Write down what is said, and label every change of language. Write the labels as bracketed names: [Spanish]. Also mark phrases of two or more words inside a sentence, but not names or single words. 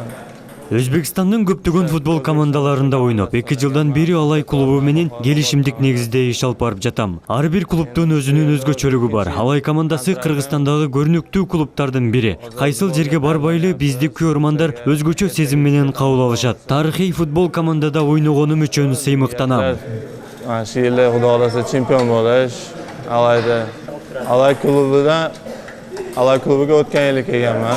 [Kyrgyz] Өзбекстандын көптөгөн футбол командаларында ойноп, 2 жылдан бери Алай клубу менен келишимдик негизде иш алып барып жатам. Ар бир клубтун өзүнүн өзгөчөлүгү бар. Алай командасы Кыргызстандагы көрүнүктүү клубтардын бири. Кайсыл жерге барбайлы бизди көрөрмандар өзгөчө сезим менен кабыл алышат. Тарыхый футбол командада ойногонум үчүн сыймыктанам. [Uzbek] Shu yili Xudo xolasa chempion bo'lish, Alay klubiga o'tgan yili kelganman.